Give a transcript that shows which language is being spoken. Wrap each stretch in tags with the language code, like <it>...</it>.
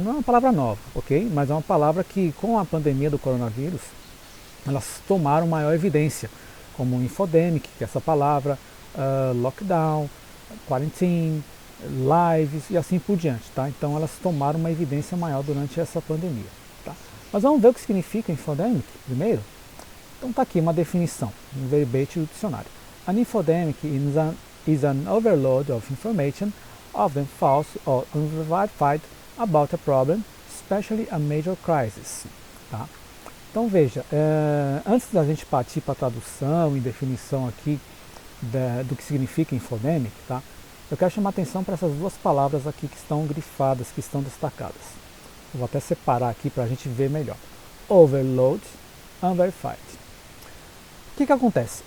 <pt>Não é uma palavra nova, ok? Mas é uma palavra que com a pandemia do coronavírus elas tomaram maior evidência, como infodemic, que é essa palavra, lockdown, quarantine, lives e assim por diante, tá? Então elas tomaram uma evidência maior durante essa pandemia, tá? Mas vamos ver o que significa infodemic primeiro? Então tá aqui uma definição, um verbete do dicionário.</pt> <en>An infodemic is an overload of information, often false or unverified, about a problem, especially a major crisis, tá?</en> <pt>Então veja, antes da gente partir para a tradução e definição aqui do que significa infodemic, tá? Eu quero chamar a atenção para essas duas palavras aqui que estão grifadas, que estão destacadas. Eu vou até separar aqui para a gente ver melhor. Overload, unverified. O que acontece?</pt>